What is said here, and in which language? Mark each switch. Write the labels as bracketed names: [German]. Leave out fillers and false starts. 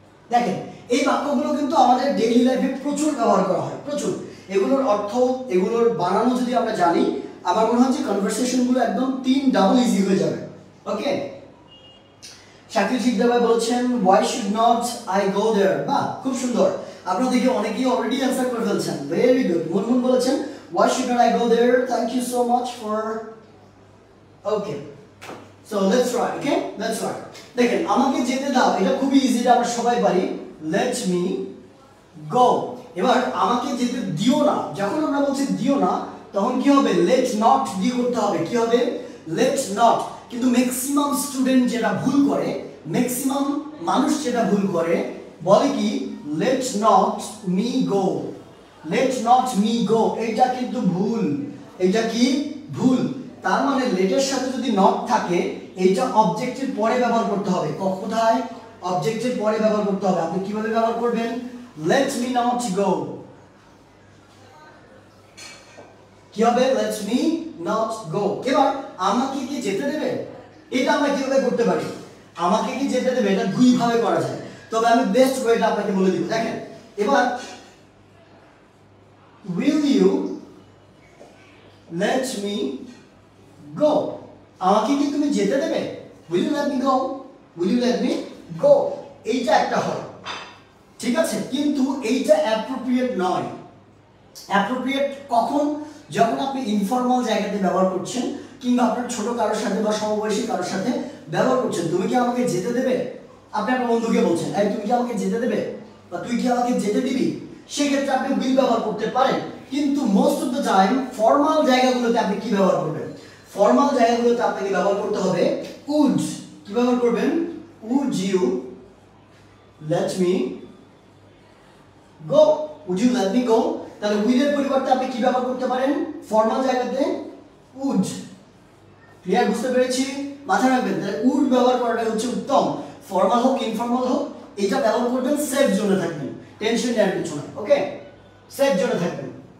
[Bangla] দেখেন, এই বাক্যগুলো কিন্তু আমাদের ডেইলি লাইফে প্রচুর ব্যবহার করা হয়, প্রচুর। এগুলোর অর্থ, এগুলোর বানানো যদি আমরা জানি, আমার মনে হয় যে কনভারসেশনগুলো একদম 3 ডাবল ইজি হয়ে যাবে। ওকে, শাকিল শিকদার ভাই বলেছেন [English] why should not I go there। [Bangla] বাহ, খুব সুন্দর। আপনারা দেখে অনেকেই অলরেডি অ্যানসার করে ফেলছেন, ভেরি গুড। মুনমুন বলেছেন [English] why should not I go there, thank you so much for okay, so let's try, okay, let's try। [Bangla] দেখেন, আমাকে যেতে দাও, এটা খুবই ইজি, এটা আমরা সবাই পারি, [English] let me go। [Bangla] এবার আমাকে যেতে দিও না, যখন আমরা বলছি দিও না, তখন কি হবে? let not দিয়ে করতে হবে। কি হবে? let not। কিন্তু ম্যাক্সিমাম স্টুডেন্ট যেটা ভুল করে, ম্যাক্সিমাম মানুষ যেটা ভুল করে, বলে কি [English] let not me go, let not me go। [Bangla] এটা কিন্তু ভুল, এটা কি ভুল। তার মানে লেটের সাথে যদি নট থাকে, এইটা অবজেক্টের পরে ব্যবহার করতে হবে। কোথায়? অবজেক্টের পরে ব্যবহার করতে হবে। আপনি কিভাবে ব্যবহার করবেন? [English] let me not go। [Bangla] কি হবে? [English] let me not go। [Bangla] এবার আমাকে কি যেতে দেবে, এটা আমরা কিভাবে করতে পারি? আমাকে কি যেতে দেবে, এটা দুই ভাবে করা যায়, তবে আমি বেস্ট ওয়েটা আপনাকে বলে দিব। দেখেন, এবার [English] will you let me go। [Bangla] আমাকে কি তুমি যেতে দেবে? [English] will you let me go, [Bangla] will you let me go। এইটা একটা হয়, ঠিক আছে, কিন্তু এইটা অ্যাপ্রোপ্রিয়েট নয়। অ্যাপ্রোপ্রিয়েট কখন? যখন আপনি ইনফর্মাল জায়গাতে ব্যবহার করছেন, কিংবা আপনার ছোট কারোর সাথে বা সমবয়সী কারোর সাথে ব্যবহার করছেন। তুমি কি আমাকে যেতে দেবে? আপনি আপনার বন্ধুকে বলছেন, এই তুমি কি আমাকে যেতে দেবে, বা তুই কি আমাকে যেতে দিবি, সেক্ষেত্রে আপনি উইল ব্যবহার করতে পারেন। কিন্তু most of the time formal জায়গাগুলোতে আপনি কি ব্যবহার করবেন? ফর্মাল জায়গাগুলোতে আপনাকে ব্যবহার করতে হবে উড। কি ব্যবহার করবেন? [English] Would you let me go, would you let me go। [Bangla] তাহলে উইল এর পরিবর্তে আপনি কি ব্যবহার করতে পারেন ফর্মাল জায়গাতে? উড। ক্লিয়ার? বুঝতে পেরেছি? মাথায় রাখবেন, তাহলে উড ব্যবহার করাটা হচ্ছে উত্তম। ফর্মাল হোক ইনফর্মাল হোক, এটা ব্যবহার করবেন সেফ জোনে থাকবেন, টেনশন নেওয়ার কিছু না। ওকে, সেফ জোনে থাকবেন।